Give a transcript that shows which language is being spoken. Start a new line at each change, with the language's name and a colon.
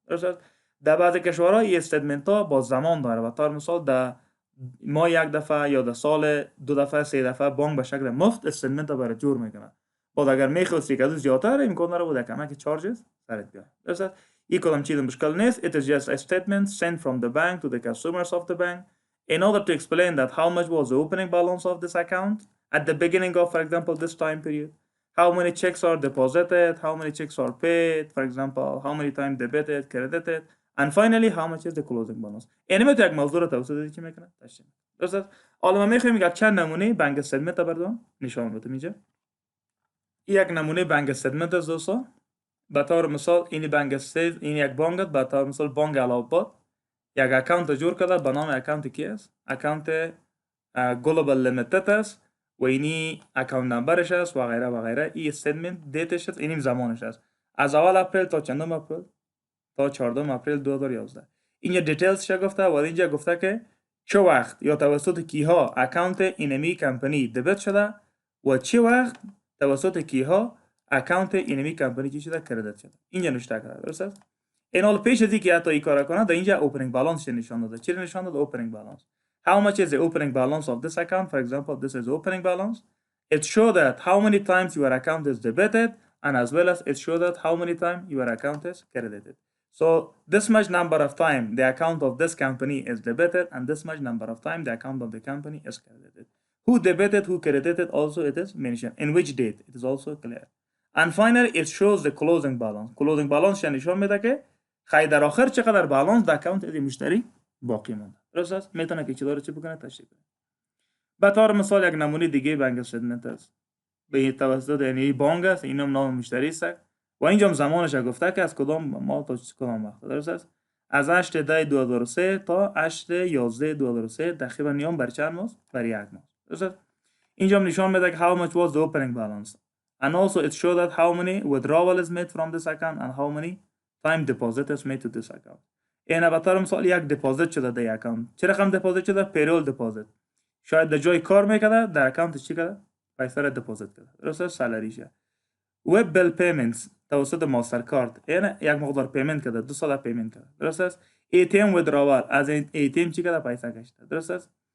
Persian: درست؟ در بعضی کشورها این استیتمنت ها با زمان داره. به طور مثال در ماه یک دفعه یا در سال 2 دفعه 3 دفعه بانک به شکل مفت استیتمنت برای جور میکنه. بعد اگر میخواستی که زیادتر امکان داره بود کمک چارجز سرت بیاد. درست؟ این کدام چیز مشکل نیست.
English: It is just a statement sent from the bank to the customers of the bank in order to explain that how much was the opening balance of this account at the beginning of, for example, this time period, how many checks are deposited, how many checks are paid, for example, how many times debited, credited, and finally how much is the closing balance.
Persian: یعنی تو یک موضوع رو توسط چی میکنه؟ تشریح. درست؟ حالا ما میخوایم یک چند نمونه بانک استیتمنت بردم نشان بدم اینجا. یک نمونه بانک استیتمنت است دوستا. به طور مثال این بانک استیتمنت، این یک بانک است، به طور مثال بانک اله‌آباد یک اکانت جور کرده به نام اکانت کی است؟ اکانت گلوبال لیمیتد است و اینی اکانت نمبرش است و غیره و غیره. این استیتمنت دیتش است، اینیم زمانش است، از اول اپریل تا چندم اپریل؟ تا 14 اپریل 2011. اینجا دیتیلز گفته و اینجا گفته که چه وقت یا توسط کیها اکانت اینمی کمپانی دبیت شده و چه وقت توسط کیها اکانت اینمی کمپانی چی شده، کردیت شده. اینجا نوشته کرده. درست است؟ این حال پیش از اینکه حتی این کار کنه در اینجا اوپنینگ بالانس نشان داده. چی نشان داده؟ اوپنینگ بالانس.
English: How much is the opening balance of this account? For example, this is the opening balance. It shows that how many times your account is debited, and as well as it shows that how many times your account is credited. So this much number of time the account of this company is debited, and this much number of time the account of the company is credited. Who debited, who credited, also it is mentioned. In which date, it is also clear. And finally, it shows the closing balance.
Persian: Closing balance نشان میده که خیلی در آخر چقدر بالانس در اکانت از مشتری باقی مونده. درست است؟ میتونه که چی چی بکنه، تشریح کنه. به طور مثال یک نمونه دیگه بانک استیتمنت است. به توسط یعنی بانک است، اینم نام مشتری است و اینجا زمانش گفته که از کدام ماه تا کدام وقت. درست است؟ از 8/10/2003 تا 8/11/2003 تقریبا نیام بر چند ماه؟ بر یک ماه. درست است؟ اینجا نشان میده که
English: how much was the opening balance, and also it shows that how many withdrawal is made from this account and how many time deposit is made to this account.
Persian: این به طور مثال یک دپوزیت شده در اکانت. چه رقم دپوزیت شده؟ پیرول دپوزیت. شاید در جای کار میکرده، در اکانت چی کرده؟ پیسه را دپوزیت کرده. درست است؟ سالاریشه. وب بیل پیمنتس توسط ماستر کارت، یعنی یک مقدار پیمنت کرده، 2 سال پیمنت کرده. درست است؟ ATM withdrawal، از این ATM چی کرده؟ پیسه کشیده. درست است؟